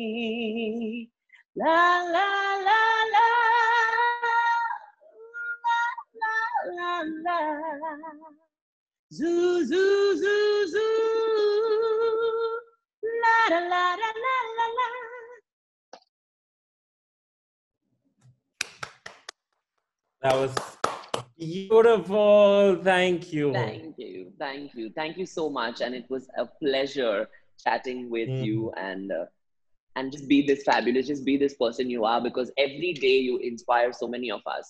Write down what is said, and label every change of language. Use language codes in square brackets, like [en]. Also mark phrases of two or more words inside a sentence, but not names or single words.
[en] ला ला ला ला ला ला ला. Zoo zoo zoo zoo. La la la la la la la. That was beautiful. Thank you. Thank you so much, and it was a pleasure chatting with you, and just be this fabulous, just be this person you are, because every day you inspire so many of us.